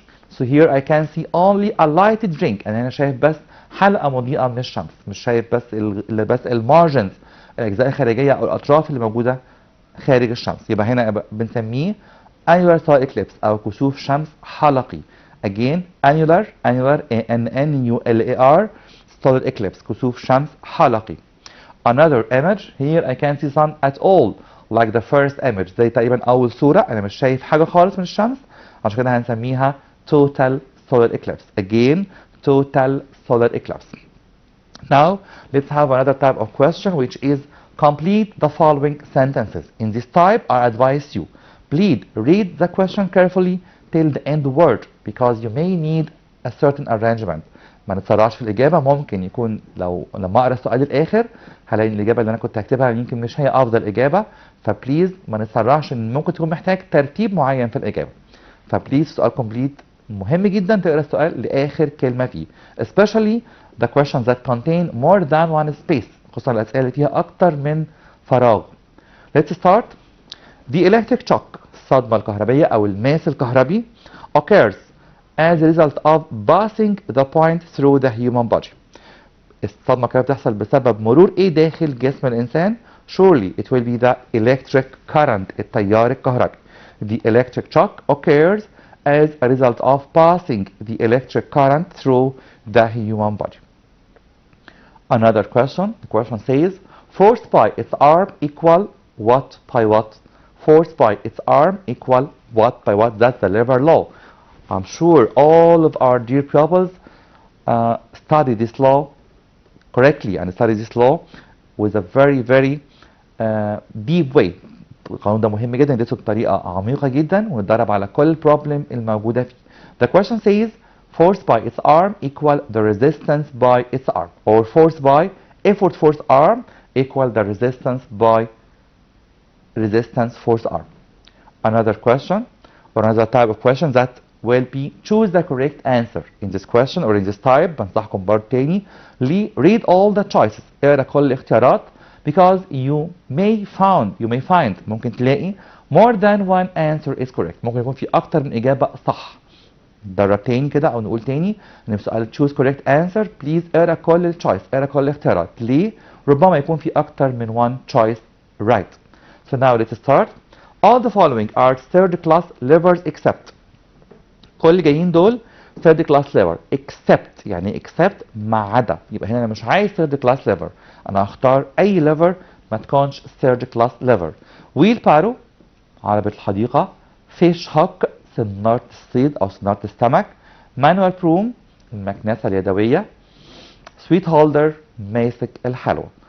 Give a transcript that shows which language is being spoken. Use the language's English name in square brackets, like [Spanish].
[English] So here I can see only a lighted ring, [Arabic] يعني انا شايف بس حلقة مضيئة من الشمس, مش شايف بس المارجنز, الاجزاء الخارجية او الاطراف اللي موجودة خارج الشمس. يبقى هنا بنسميه [English] annular solar eclipse [Arabic] او كسوف شمس حلقي. [English] Again annular N-N-U-L-A-R solar eclipse, [Arabic] كسوف شمس حلقي. [English] Another image. Here I can't see sun at all like the first image, [Arabic] زي تقريبا اول صورة انا مش شايف حاجة خالص من الشمس, عشان كده هنسميها [English] total solar eclipse. Again total solar eclipse. Now let's have another type of question, which is complete the following sentences. In this type I advise you, please read the question carefully till the end word, because you may need a certain arrangement. [Arabic] ما نتسرعش في الإجابة. ممكن يكون لما أقرأ السؤال الآخر هلاقي الإجابة اللي أنا كنت هكتبها يمكن مش هي أفضل إجابة, فبليز ما نتسرعش, إن ممكن تكون محتاج ترتيب معين في الإجابة. فبليز سؤال كومبليت مهم جدا تقرأ السؤال لآخر كلمة فيه, [English] especially the questions that contain more than one space. [Arabic] خصوصا الأسئلة اللي فيها أكتر من فراغ. [English] Let's start. The electric shock [Arabic] الصدمة الكهربية أو الماس الكهربي [English] occurs as a result of passing the point through the human body. [Arabic] الصدمة الكهربية بتحصل بسبب مرور إيه داخل جسم الإنسان؟ [English] Surely it will be the electric current [Arabic] التيار الكهربي. [English] The electric shock occurs as a result of passing the electric current through the human body. Another question. The question says, force by its arm equal what by what? Force by its arm equal what by what? That's the lever law. I'm sure all of our dear pupils study this law correctly and study this law with a very deep way. [Arabic] القانون ده مهم جدا ندرسه بطريقة عميقة جدا ونتدرب على كل problem الموجودة فيه. [English] The question says force by its arm equal the resistance by its arm, or force by effort force arm equal the resistance by resistance force arm. Another question or another type of question that will be choose the correct answer in this question or in this type. [Arabic] بنصحكم برضه تاني [English] read all the choices. [Arabic] اقرا كل الاختيارات [English] because you may find [Arabic] ممكن تلاقي [English] more than one answer is correct. [Arabic] ممكن يكون في أكتر من إجابة صح. نجرب تاني كده أو نقول تاني إن في سؤال [English] choose correct answer please [Arabic] اقرا كل التشويس اقرا كل الاختيارات. ليه؟ ربما يكون في أكتر من [English] one choice right. So now let's start. All the following are third class levers except. [Arabic] كل اللي جايين دول [English] third class lever except [Arabic] يعني except ما عدا. يبقى هنا أنا مش عايز third class lever. أنا هختار أي lever ما تكونش third class lever. wheel barrow عربة الحديقة. fish hook سنارة الصيد أو سنارة السمك. manual broom المكنسة اليدوية. sweet holder ماسك الحلوى.